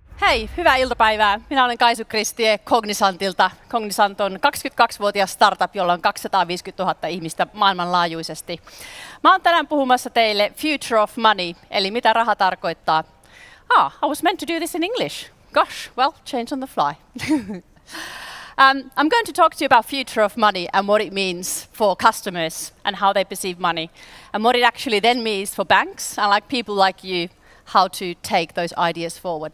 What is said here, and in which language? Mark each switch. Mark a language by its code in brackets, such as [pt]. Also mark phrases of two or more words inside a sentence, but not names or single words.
[fi] Hei, hyvää iltapäivää. Minä olen Kaisu Christie Cognizantilta. Cognizant on 22-vuotias startup, jolla on 250 000 ihmistä maailmanlaajuisesti. Mä oon tänään puhumassa teille [en] Future of Money, [fi] eli mitä raha tarkoittaa. [en] I was meant to do this in English. Gosh, well, change on the fly. I'm going to talk to you about future of money and what it means for customers and how they perceive money, and what it actually then means for banks and like people like you, how to take those ideas forward.